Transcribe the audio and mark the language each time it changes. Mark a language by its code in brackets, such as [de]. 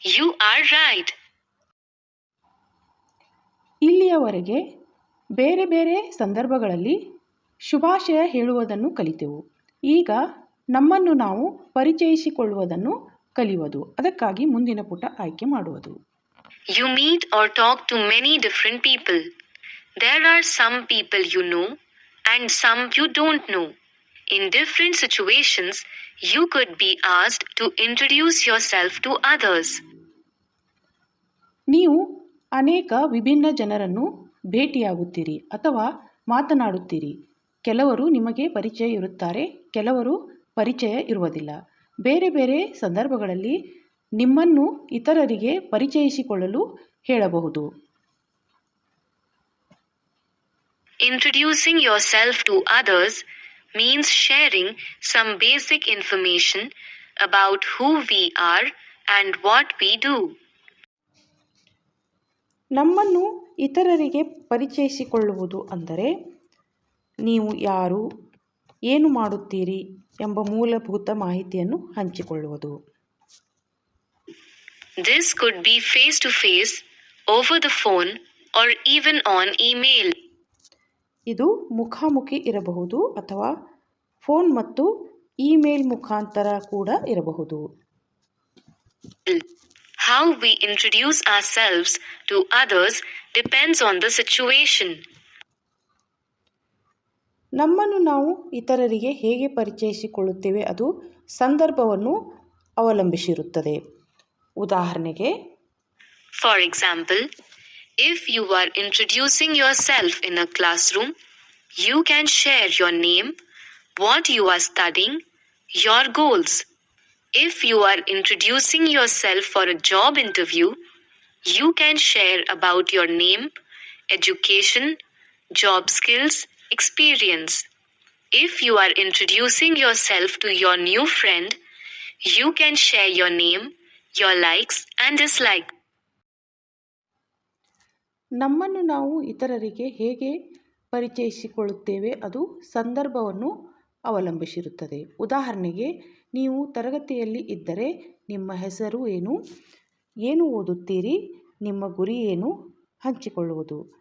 [en] You are right. [kn] ಇಲ್ಲಿಯವರೆಗೆ ಬೇರೆ ಬೇರೆ ಸಂದರ್ಭಗಳಲ್ಲಿ ಶುಭಾಶಯ ಹೇಳುವುದನ್ನು ಕಲಿತೆವು. ಈಗ ನಮ್ಮನ್ನು ನಾವು ಪರಿಚಯಿಸಿಕೊಳ್ಳುವುದನ್ನು ಕಲಿಯುವುದು. ಅದಕ್ಕಾಗಿ ಮುಂದಿನ ಪುಟ ಆಯ್ಕೆ ಮಾಡುವುದು. [en] You meet or talk to many different people. There are some people you know and some you don't know. In different situations, you could be asked to introduce yourself to others. [kn] ನೀವು ಅನೇಕ ವಿಭಿನ್ನ ಜನರನ್ನು ಭೇಟಿಯಾಗುತ್ತೀರಿ ಅಥವಾ ಮಾತನಾಡುತ್ತೀರಿ. ಕೆಲವರು ನಿಮಗೆ ಪರಿಚಯ ಇರುತ್ತಾರೆ, ಕೆಲವರು ಪರಿಚಯ ಇರುವುದಿಲ್ಲ. ಬೇರೆ ಬೇರೆ ಸಂದರ್ಭಗಳಲ್ಲಿ ನಿಮ್ಮನ್ನು ಇತರರಿಗೆ ಪರಿಚಯಿಸಿಕೊಳ್ಳಲು ಹೇಳಬಹುದು. [en] Introducing yourself to others means sharing some basic information about who we are and what we do. [kn] ನಮ್ಮನ್ನು ಇತರರಿಗೆ ಪರಿಚಯಿಸಿಕೊಳ್ಳುವುದು ಅಂದರೆ ನೀವು ಯಾರು, ಏನು ಮಾಡುತ್ತೀರಿ ಎಂಬ ಮೂಲಭೂತ ಮಾಹಿತಿಯನ್ನು ಹಂಚಿಕೊಳ್ಳುವುದು. [en] This could be face to face, over the phone, or even on email. [kn] ಇದು ಮುಖಾಮುಖಿ ಇರಬಹುದು ಅಥವಾ ಫೋನ್ ಮತ್ತು ಇಮೇಲ್ ಮುಖಾಂತರ ಕೂಡ ಇರಬಹುದು. [en] How we introduce ourselves to others depends on the situation. [kn] ನಮ್ಮನ್ನು ನಾವು ಇತರರಿಗೆ ಹೇಗೆ ಪರಿಚಯಿಸಿಕೊಳ್ಳುತ್ತೇವೆ ಅದು ಸಂದರ್ಭವನ್ನು ಅವಲಂಬಿಸಿರುತ್ತದೆ. ಉದಾಹರಣೆಗೆ, [en] For example, if you are introducing yourself in a classroom, you can share your name, what you are studying, your goals. If you are introducing yourself for a job interview, you can share about your name, education, job skills, experience. If you are introducing yourself to your new friend, you can share your name, your likes and dislikes. [kn] ನಮ್ಮನ್ನು ನಾವು ಇತರರಿಗೆ ಹೇಗೆ ಪರಿಚಯಿಸಿಕೊಳ್ಳುತ್ತೇವೆ ಅದು ಸಂದರ್ಭವನ್ನು ಅವಲಂಬಿಸಿರುತ್ತದೆ. ಉದಾಹರಣೆಗೆ, ನೀವು ತರಗತಿಯಲ್ಲಿ ಇದ್ದರೆ ನಿಮ್ಮ ಹೆಸರು ಏನು, ಏನು ಓದುತ್ತೀರಿ, ನಿಮ್ಮ ಗುರಿ ಏನು ಹಂಚಿಕೊಳ್ಳುವುದು.